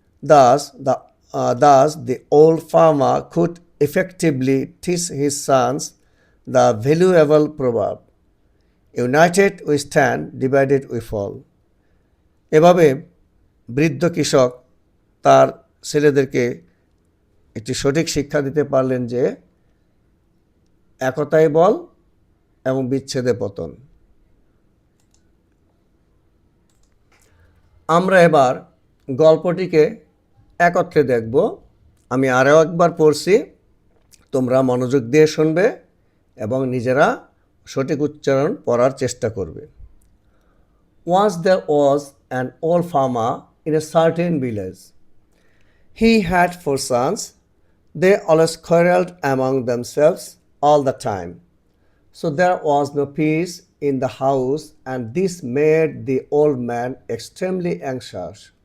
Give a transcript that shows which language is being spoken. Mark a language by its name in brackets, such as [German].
[English] Thus the old farmer could effectively teach his sons the valuable proverb, United we stand, divided we fall. [Bangla] এভাবে বৃদ্ধ কৃষক তার ছেলেদেরকে একটি সঠিক শিক্ষা দিতে পারলেন যে একতাই বল এবং বিচ্ছেদে পতন। আমরা এবার গল্পটিকে একত্রে দেখব। আমি আরও একবার পড়ছি, তোমরা মনোযোগ দিয়ে শুনবে এবং নিজেরা সঠিক উচ্চারণ পড়ার চেষ্টা করবে। [English] Once there was an old farmer in a certain village. He had 4 sons. They always quarreled among themselves all the time. So there was no peace in the house, and this made the old man extremely anxious.